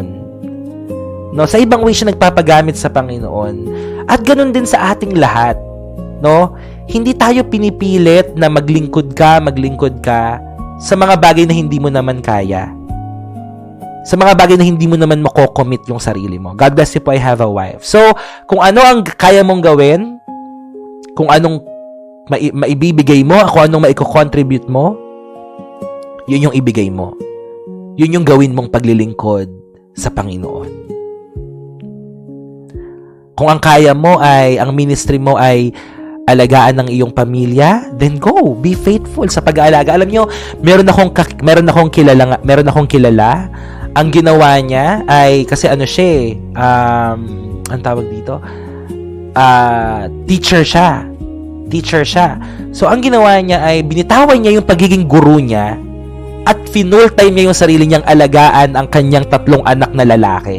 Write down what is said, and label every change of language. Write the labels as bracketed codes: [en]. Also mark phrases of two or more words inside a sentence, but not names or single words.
[tl] No, sa ibang way siya nagpapagamit sa Panginoon. At ganoon din sa ating lahat. No? Hindi tayo pinipilit na maglingkod ka sa mga bagay na hindi mo naman kaya. Sa mga bagay na hindi mo naman mako-commit yung sarili mo. [en] God bless you po, I have a wife. [tl] So, kung ano ang kaya mong gawin, kung anong maibibigay mo, kung anong maiko-contribute mo, yun yung ibigay mo. Yun yung gawin mong paglilingkod sa Panginoon. Kung ang kaya mo ay, ang ministry mo ay alagaan ng iyong pamilya, [en] then go, be faithful [tl] sa pag-aalaga. Alam nyo, meron akong kilala, ang ginawa niya ay, kasi ano siya ang tawag dito, teacher siya. So, ang ginawa niya ay, binitawan niya yung pagiging guru niya at [en] full time [tl] niya yung sarili niyang alagaan ang kanyang 3 anak na lalaki.